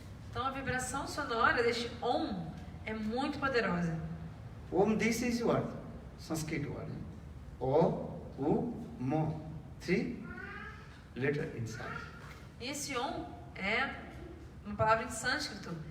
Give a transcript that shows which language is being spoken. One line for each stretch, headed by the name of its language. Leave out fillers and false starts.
Portuguese: Então, a vibração sonora deste Om é muito poderosa.
English: Om, this is what? Sanskrit word. O, U, Mo. 3 letter inside.
Portuguese: E esse Om é uma palavra em sânscrito.